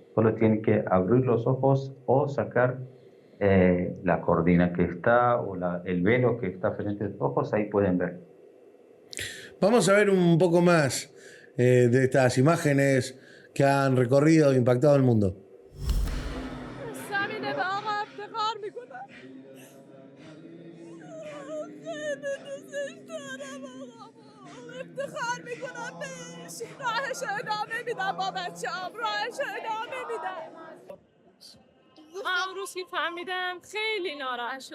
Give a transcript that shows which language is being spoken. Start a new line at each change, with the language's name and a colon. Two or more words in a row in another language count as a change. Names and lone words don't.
Spanish: Solo tienen que abrir los ojos o sacar la cortina que está o el velo que está frente a sus ojos, ahí pueden ver. Vamos a ver un poco más de estas imágenes que han recorrido e impactado el mundo.
Persian: افتخار میکنم بهش راهش ادامه میدم با بچه‌ام راهش ادامه میدم امروز که فهمیدم خیلی ناراحت شدم